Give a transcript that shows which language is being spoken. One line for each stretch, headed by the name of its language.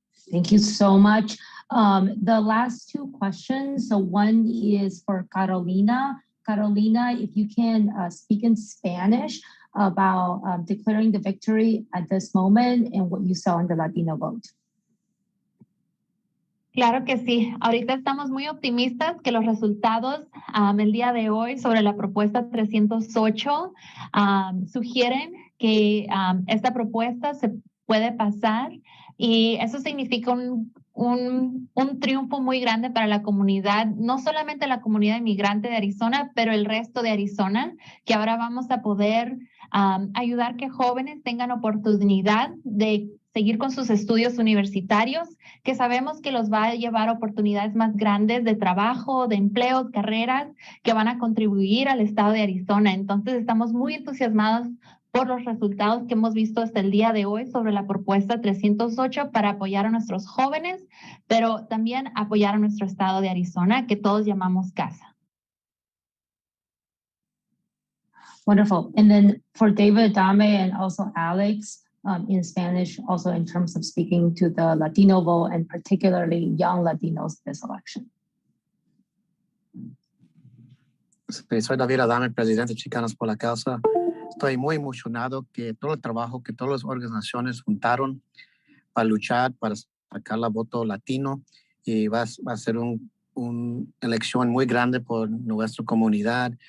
English: Thank you so much. The last two questions. So one is for Carolina. Carolina, if you can speak in Spanish about declaring the victory at this moment and what you saw in the Latino vote.
Spanish: Claro que sí. Ahorita estamos muy optimistas que los resultados el día de hoy sobre la propuesta 308 sugieren que esta propuesta se puede pasar, y eso significa un triunfo muy grande para la comunidad, no solamente la comunidad inmigrante de Arizona, pero el resto de Arizona, que ahora vamos a poder ayudar que jóvenes tengan oportunidad de seguir con sus estudios universitarios, que sabemos que los va a llevar a oportunidades más grandes de trabajo, de empleos, carreras, que van a contribuir al estado de Arizona. Entonces estamos muy entusiasmados por los resultados que hemos visto hasta el día de hoy sobre la propuesta 308 para apoyar a nuestros jóvenes, pero también apoyar a nuestro estado de Arizona, que todos llamamos casa.
English: Wonderful. And then for David Adame and also Alex, in Spanish, also in terms of speaking to the Latino vote and particularly young Latinos this election.
Spanish: Sí, soy David Adame, presidente de Chicanos por la Causa. Estoy muy emocionado que todo el trabajo que todas las organizaciones juntaron para luchar, para sacar la voto latino, y va a ser un una elección muy grande por nuestra comunidad.